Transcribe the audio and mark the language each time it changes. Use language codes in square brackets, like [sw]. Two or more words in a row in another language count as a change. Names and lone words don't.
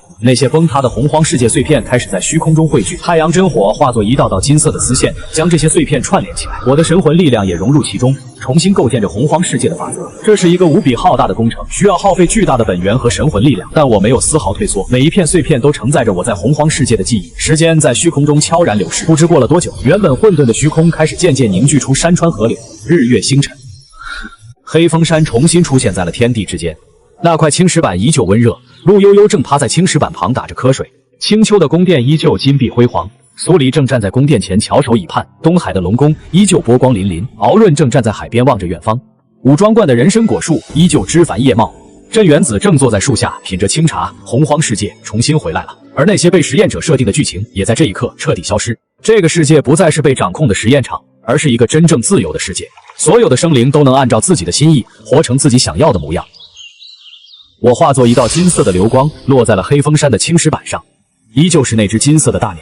[zh] 那些崩塌的洪荒世界碎片開始在虛空中匯聚，太陽真火化作一道道金色的絲線，將這些碎片串聯起來。我的神魂力量也融入其中，重新構建着洪荒世界的法則。這是一個無比浩大的工程，需要耗費巨大的本源和神魂力量，但我沒有絲毫退縮。每一片碎片都承載着我在洪荒世界的記憶。時間在虛空中悄然流逝，不知過了多久，原本混沌的虛空開始漸漸凝聚出山川河流、日月星辰。黑風山重新出現在了天地之間。那塊青石板依舊溫熱，陸悠悠正趴在青石板旁打着瞌睡。青丘的宮殿依舊金碧輝煌，蘇黎正站在宮殿前翹首以盼。東海的龍宮依舊波光粼粼，敖潤正站在海邊望着遠方。武裝觀的人參果樹依舊枝繁葉茂，鎮元子正坐在樹下品着清茶。洪荒世界重新回來了， 而那些被實驗者設定的劇情也在這一刻徹底消失。這個世界不再是被掌控的實驗場，而是一個真正自由的世界。所有的生靈都能按照自己的心意，活成自己想要的模樣。我化作一道金色的流光，落在了黑風山的青石板上，依舊是那只金色的大鳥。